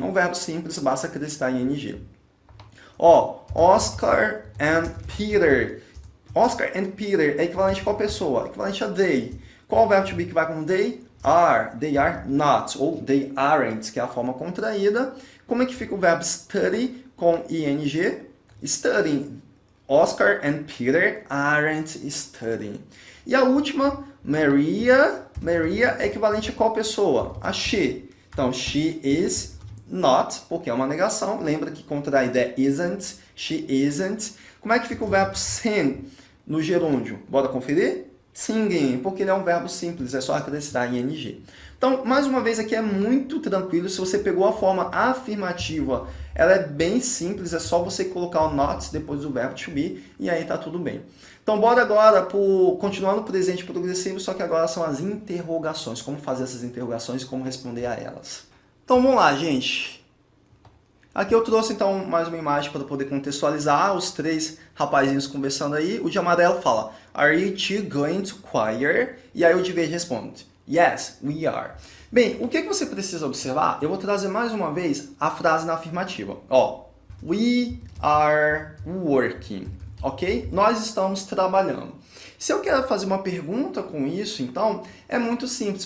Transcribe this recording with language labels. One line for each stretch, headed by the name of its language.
Portuguese: É um verbo simples, basta acrescentar ing. Oscar and Peter. Oscar and Peter é equivalente a qual pessoa? É equivalente a they. Qual o verbo to be que vai com they? Are.
English: They are not.
Portuguese: Ou
English: they aren't,
Portuguese: que é a forma contraída. Como é que fica o verbo study com ing?
English: Studying. Oscar and Peter aren't studying.
Portuguese: E a última, Maria. Maria é equivalente a qual pessoa? A she. Então,
English: she is not,
Portuguese: porque é uma negação. Lembra que contraída é isn't.
English: She isn't.
Portuguese: Como é que fica o verbo sing no gerúndio? Bora conferir? Singing, porque ele é um verbo simples, é só acrescentar ing. Então, mais uma vez, aqui é muito tranquilo. Se você pegou a forma afirmativa, ela é bem simples, é só você colocar o not depois do verbo to be e aí tá tudo bem. Então, bora agora continuar no presente progressivo, só que agora são as interrogações. Como fazer essas interrogações e como responder a elas. Então, vamos lá, gente. Aqui eu trouxe, então, mais uma imagem para poder contextualizar os três rapazinhos conversando aí. O de amarelo fala,
English: Are you two going to choir?
Portuguese: E aí o de verde responde,
English: Yes, we are.
Portuguese: Bem, o que você precisa observar? Eu vou trazer mais uma vez a frase na afirmativa.
English: We are working, ok?
Portuguese: Nós estamos trabalhando. Se eu quero fazer uma pergunta com isso, então, é muito simples.